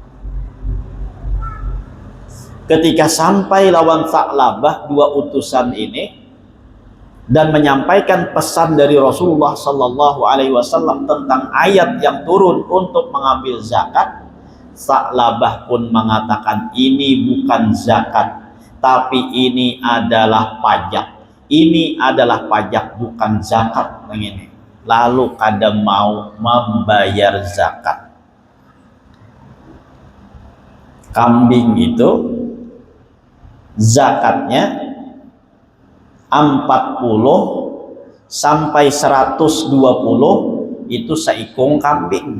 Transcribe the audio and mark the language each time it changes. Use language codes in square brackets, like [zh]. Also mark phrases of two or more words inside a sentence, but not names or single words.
[id] Ketika sampai lawan Sa'labah dua utusan ini dan menyampaikan pesan dari Rasulullah [ar] صلى الله عليه وسلم [id] tentang ayat yang turun untuk mengambil zakat, Sa'labah pun mengatakan ini bukan zakat, tapi ini adalah pajak. Ini adalah pajak, bukan zakat. Ini. [bjn] Lalu kada mau membayar zakat. Kambing itu zakatnya 40 sampai 120 itu seikung kambing.